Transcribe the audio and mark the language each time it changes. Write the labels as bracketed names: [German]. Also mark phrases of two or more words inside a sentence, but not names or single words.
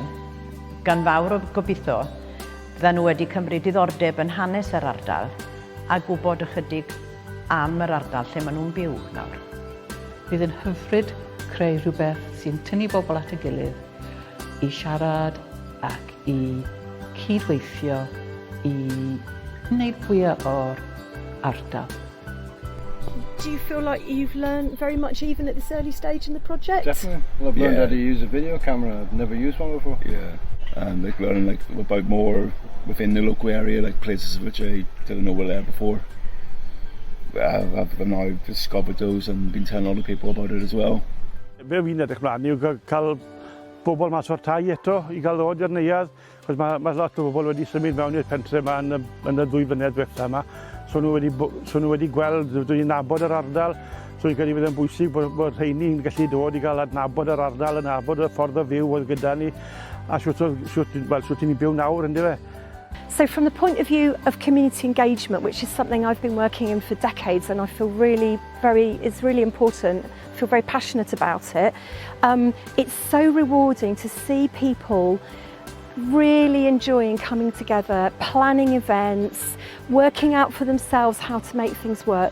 [Welsh] Gan fawr o gobeithio, byddan nhw wedi cymryd diddordeb yn hanes yr ardal a gwybod ychydig am yr ardal lle maen nhw'n byw nawr. Bydd yn hyfryd creu rhywbeth sy'n tynnu bobl at y gilydd I siarad ac I cydweithio I wneud fwyaf o'r ardal. [English] Do you feel like you've learned very much even at this early stage in the project? Definitely. Well, I've learned how to use a video camera. I've never used one before. Yeah, and like learning like about more within the local area, like places which I didn't know were there before. I've now discovered those and been telling other people about it as well. [Welsh] Be fi'n edrych mlaen yw cael bobl mas o'r tai eto I gael ddod i'r neuadd, achos mae lot o bobl wedi symud mewn i'r pentre yma yn y 2 flynedd diwetha yma. So nhw wedi gweld, dwi'n nabod yr ardal, so fi'n credu bydd yn bwysig bod rheini'n gallu dod I gael adnabod yr ardal, adnabod y ffordd o fyw oedd gyda ni, a sŵt ni'n byw nawr, ynddo fe. [English] So from the point of view of community engagement, which is something I've been working in for decades and I feel it's really important, I feel very passionate about it, it's so rewarding to see people really enjoying coming together, planning events, working out for themselves how to make things work.